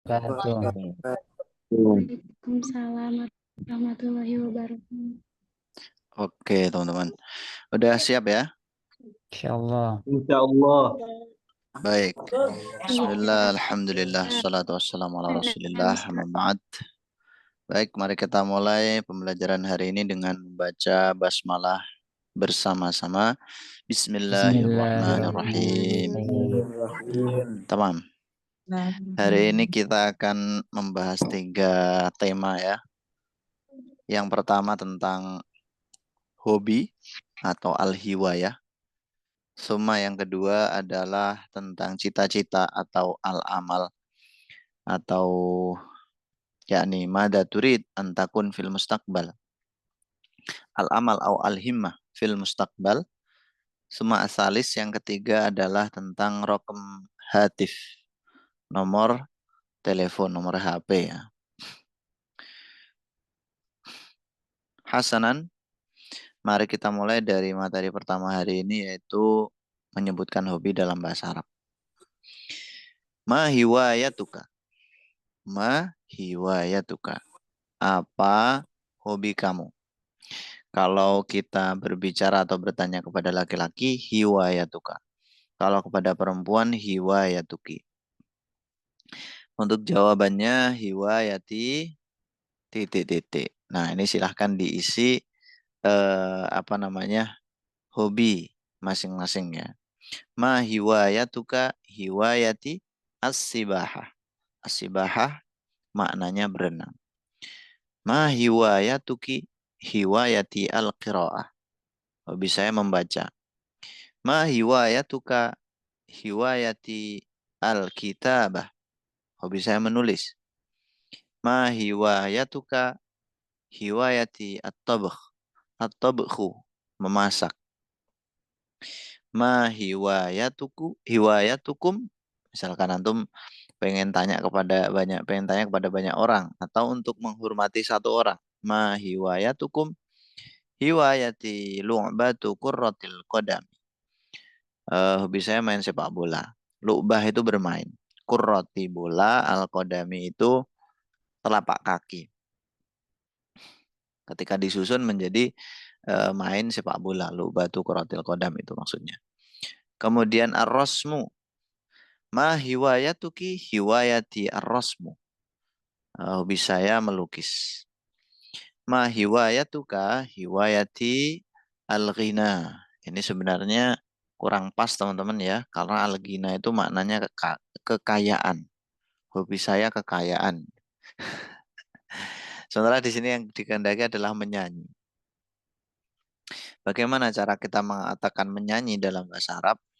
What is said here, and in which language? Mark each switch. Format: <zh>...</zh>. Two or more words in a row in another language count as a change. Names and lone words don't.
<ar>وبركاته. وعليكم السلام ورحمة الله وبركاته.</ar> <id>Oke, teman-teman. Udah siap ya?</id> <ar>إن شاء الله. إن شاء الله.</ar> <id>Baik.</id> <ar>بسم الله,</ar> <id>Iya.</id> <ar>الحمد لله، الصلاة والسلام على رسول الله، أما بعد.</ar> <id>Baik, mari kita mulai pembelajaran hari ini dengan membaca basmalah bersama-sama.</id> <ar>بسم الله الرحمن الرحيم. بسم الله الرحمن الرحيم.</ar> <id>Tamam. Hari ini kita akan membahas 3 tema ya. Yang pertama tentang hobi atau al-hiwayah. Suma yang kedua adalah tentang cita-cita atau al-amal atau yakni</id> <ar>ماذا تريد أن تكون في المستقبل. Al-amal atau الهمة في المستقبل.</ar> <id>Suma asalis yang ketiga adalah tentang</id> <ar>رقم هاتف,</ar> <id>nomor telepon, nomor HP ya. Hasanan, mari kita mulai dari materi pertama hari ini yaitu menyebutkan hobi dalam bahasa Arab.</id> <ar>ما هوايتك. ما هوايتك.</ar> <id>Apa hobi kamu? Kalau kita berbicara atau bertanya kepada laki-laki, hiwayatuka. Kalau kepada perempuan, hiwayatuki. Untuk jawabannya, hiwayati titik-titik. Nah, ini silahkan diisi hobi masing-masing ya.</id> <ar>ما هوايتك هوايتي السباحة.</ar> <id>As-sibahah maknanya berenang.</id> <ar>ما هوايتكِ هوايتي القراءة.</ar> <id>Hobi saya membaca.</id> <ar>ما هوايتك هوايتي الكتابة.</ar> <id>Hobi saya menulis.</id> <ar>ما هوايتك هوايتي الطبخ. At-tabkhu, memasak. ما هوايتكم.</ar> <id>Misalkan antum pengen tanya kepada banyak orang atau untuk menghormati satu orang.</id> <ar>ما هوايتكم هوايتي لعبة كرة القدم.</ar> <id>Hobi saya main sepak bola. Lu'bah itu bermain. Qurrati bola, al-qadami itu telapak kaki. Ketika disusun menjadi main sepak bola.</id> <ar>لعبة كرة القدم</ar> <id>itu maksudnya. Kemudian ar-rasmu.</id> <ar>ما هوايتكِ هوايتي الرسم.</ar> <id>Hobi saya melukis.</id> <ar>ما هوايتك هوايتي الغناء.</ar> <id>Ini sebenarnya kurang pas teman-teman ya. Karena al-ghina itu maknanya kekayaan. Hobi saya kekayaan. Sementara di sini yang dikehendaki adalah menyanyi. Bagaimana cara kita mengatakan menyanyi dalam bahasa Arab?</id>